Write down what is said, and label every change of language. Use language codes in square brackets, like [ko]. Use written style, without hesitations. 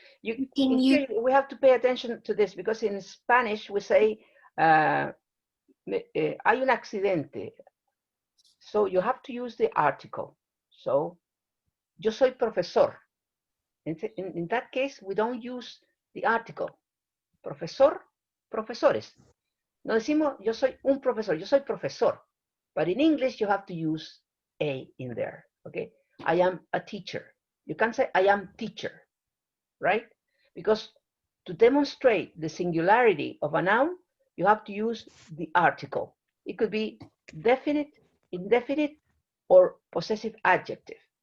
[en] We have to pay attention to this because in Spanish we say [es] hay un accidente. [en] So you have to use the article. So, [es] yo soy profesor. [en] In that case, we don't use the article. [es] Profesor, profesores. No decimos yo soy un profesor, yo soy profesor. [en] But in English, you have to use a in there, okay? I am a teacher. You can say I am teacher, right? Because to demonstrate the singularity of a noun, you have to use the article. It could be definite, indefinite, or possessive adjective.